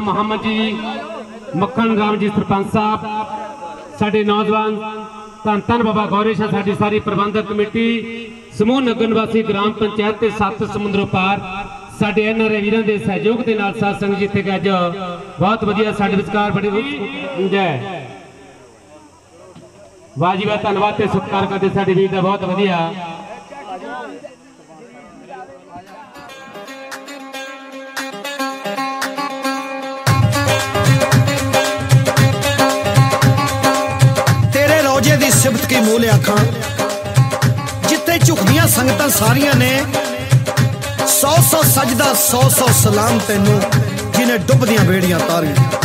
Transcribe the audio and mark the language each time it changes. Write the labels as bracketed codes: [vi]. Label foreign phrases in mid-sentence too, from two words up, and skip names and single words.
[pa] ਮੁਹੰਮਦ ਜੀ ਮੱਖਣ ਰਾਮ ਜੀ ਸਰਪੰਚ ਸਾਹਿਬ ਸਾਡੇ ਨੌਜਵਾਨ ਧੰਨ ਧੰਨ ਬਾਬਾ ਗੌਰੀ ਸ਼ਾਹ ਸਾਡੀ ਸਾਰੀ ਪ੍ਰਬੰਧਕ ਕਮੇਟੀ ਸਮੂਹ ਨਗਰ ਨਿਵਾਸੀ ਗ੍ਰਾਮ ਪੰਚਾਇਤ ਤੇ ਸੱਤ ਸਮੁੰਦਰੋਂ ਪਾਰ ਸਾਡੇ ਐਨਆਰਆਈ ਵੀਰਾਂ ਦੇ ਸਹਿਯੋਗ ਦੇ ਨਾਲ ਸਾਧ ਸੰਗਤ ਜਿੱਥੇ ਕਿ ਅੱਜ ਬਹੁਤ ਵਧੀਆ ਸਾਡੇ ਵਿਚਕਾਰ ਬੜੀ ਜੈ ਵਾਹ ਜੀ ਵਾਹ ਧੰਨਵਾਦ ਤੇ ਸਤਿਕਾਰ ਕਰਦੇ ਸਾਡੇ ਵੀਰ ਦਾ ਬਹੁਤ ਵਧੀਆ ਤੇਰੇ ਰੋਜ਼ੇ ਦੀ ਸਿਫ਼ਤ ਕੀ ਮੋਲ ਆਖਾਂ ਜਿੱਥੇ ਝੁਕਦੀਆਂ ਸੰਗਤਾਂ ਸਾਰੀਆਂ ਨੇ 100 ਸਜਦਾ 100 ਸਲਾਮ ਤੈਨੂੰ ਜਿਨ੍ਹਾਂ ਡੁੱਬਦੀਆਂ ਬੇੜੀਆਂ ਤਾਰੀਆਂ